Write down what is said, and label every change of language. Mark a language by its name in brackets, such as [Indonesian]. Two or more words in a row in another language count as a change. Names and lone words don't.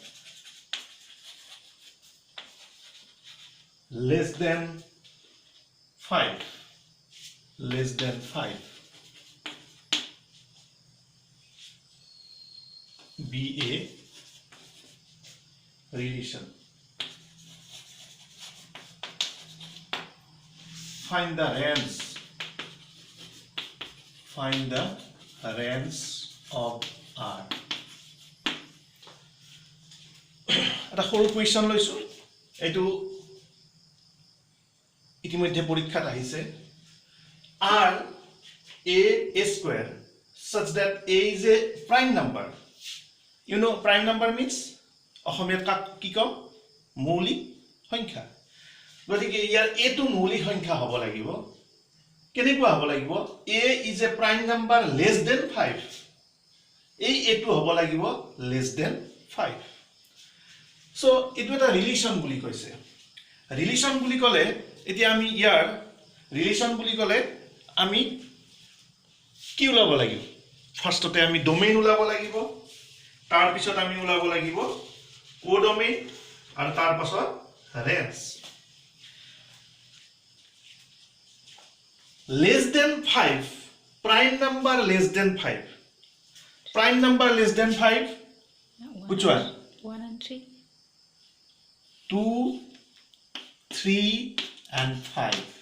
[English] less than 5, be a relation. Find the range of R. [Assamese] এটা সৰু কুৱেশ্যন লৈছো, এইটো ইতিমধ্যে পৰীক্ষাত আহিছে। [English] R A square such that A is a prime number. You know prime number means [Assamese] অসমীয়াত কি কম, মৌলিক সংখ্যা। গতিকে ইয়াৰ এটো মৌলিক সংখ্যা হ'ব লাগিব। কেনেকুৱা হ'ব লাগিব, [English] A is a prime number less than 5, [Assamese] এই এটো হ'ব লাগিব [English] less than 5. [Assamese] So এটো এটা রিলেশন বুলি কৈছে। রিলেশন বুলি ক'লে এতিয়া আমি ইয়াৰ রিলেশন বুলি ক'লে আমি কি ওলাব লাগিব, ফাৰ্ষ্টতে আমি ডোমেইন ওলাব লাগিব, তাৰ পিছত আমি ওলাব লাগিব কোডোমেইন, আৰু তাৰ পাছত ৰেঞ্জ। [English] less than 5 Prime number less than 5. Prime number less than 5. Which one? 1 and 3. 2, 3 and 5.